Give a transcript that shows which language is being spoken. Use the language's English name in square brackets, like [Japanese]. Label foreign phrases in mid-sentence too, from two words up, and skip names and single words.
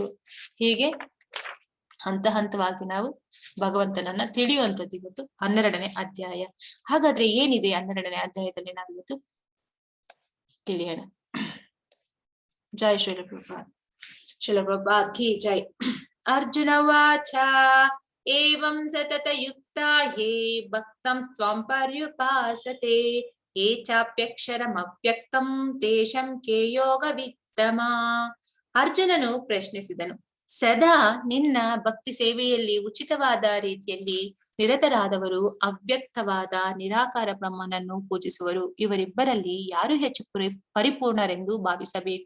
[Kannada] ಹೀಗೆ ಹಂತವಾಗಿ ನಾವು ಭಗವಂತನನ್ನ ತಿಳಿಯುವಂಥದ್ದು ಇವತ್ತು 12ನೇ ಅಧ್ಯಾಯ. ಹಾಗಾದ್ರೆ ಏನಿದೆ 12ನೇ ಅಧ್ಯಾಯದಲ್ಲಿ ನಾವಿವತ್ತು ತಿಳಿಯೋಣ. [Hindi] जय श्रील प्रभुपाद. श्रील प्रभुपाद की जय. [Sanskrit] ಅರ್ಜುನ ವಾಚ ಏವಂ ಸತತ ಯುಕ್ತ ಹೇ ಭಕ್ತಂ ಸ್ವಂ ಪರ್ಯುಪಾಸತೆ ಯೇ ಚಾಪ್ಯಕ್ಷರಂ ಅವ್ಯಕ್ತಂ ತೇಷಂ ಕೇ ಯೋಗ ವಿತ್ತಮ. [Kannada] ಅರ್ಜುನನು ಪ್ರಶ್ನಿಸಿದನು, ಸದಾ ನಿನ್ನ ಭಕ್ತಿ ಸೇವೆಯಲ್ಲಿ ಉಚಿತವಾದ ರೀತಿಯಲ್ಲಿ ನಿರತರಾದವರು ಅವ್ಯಕ್ತವಾದ ನಿರಾಕಾರ ಬ್ರಹ್ಮನನ್ನು ಪೂಜಿಸುವರು, ಇವರಿಬ್ಬರಲ್ಲಿ ಯಾರು ಹೆಚ್ಚು ಪರಿಪೂರ್ಣರೆಂದು ಭಾವಿಸಬೇಕು.